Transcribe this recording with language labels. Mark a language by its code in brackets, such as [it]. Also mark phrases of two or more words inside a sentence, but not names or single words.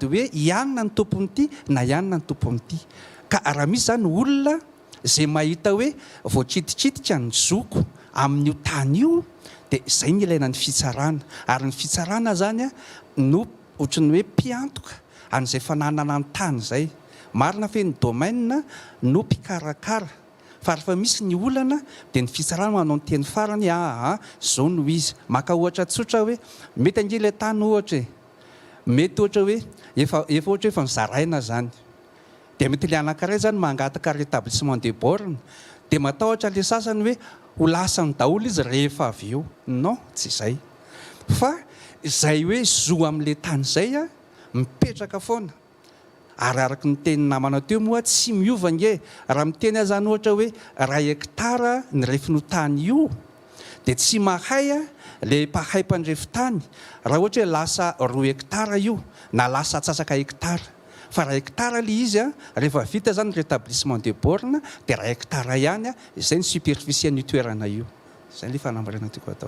[mg] hoe ianona ny tompony ity na ianona ny tompony ity ka raha misy zany olona izay mahita hoe voatsititsitika ny zoko amin'io tany io dia izay ny ilaina ny fitsarana ary ny fitsarana zany no ohatrany hoe mpiantoka an'izay fananana ny tany izay marina fe ny domaine no mpikarakara fa rehefa misy ny olana dia ny fitsarana manao ny teny farany zao no izy maka ohatra tsotra hoe mety ange ilay tany ohatra mety ohatra hoe efa ohatra hoe efa nizaraina zany dia mety le anankiray zany mangataka [fr] rétablissement des bornes [mg] dia matahotra le sasany hoe ho lasany daholo izy rehefa avy eo non tsy izay fa izay hoe zo amin'le tany izay mipetraka foana ary araky ny teny namana teo moa tsy miova nge raha miteny zany ohatra hoe 1 hektara ny refin'io tany io dia tsy mahay le mpahay mpandrefitany raha ohatra hoe lasa 2 hektara io na lasa atsasaka hektara fa 1 hektara le izy rehefa vita zany [fr] rétablissement des bornes [mg] dia 1 hektara ihany izay ny superficie ny toerana io izay le fanambarana tiako atao